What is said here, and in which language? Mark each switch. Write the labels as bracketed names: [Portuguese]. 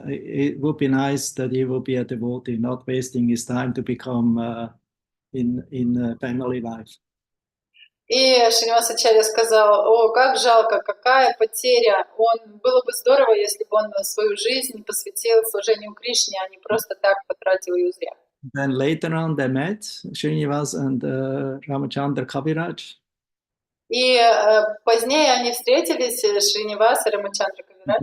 [English] It would be nice that he would be a devotee, not wasting his time to become in family life. [Russian] И Шринивасачарья сказал, о, как жалко, какая потеря. Было бы здорово, если бы он свою жизнь посвятил служению Кришне, а не просто так потратил ее зря. [English] Then later on they met, Srinivas and Ramachandra Kaviraj. [Russian] И позднее они встретились, Шринивас и Рамачандра Кавирадж.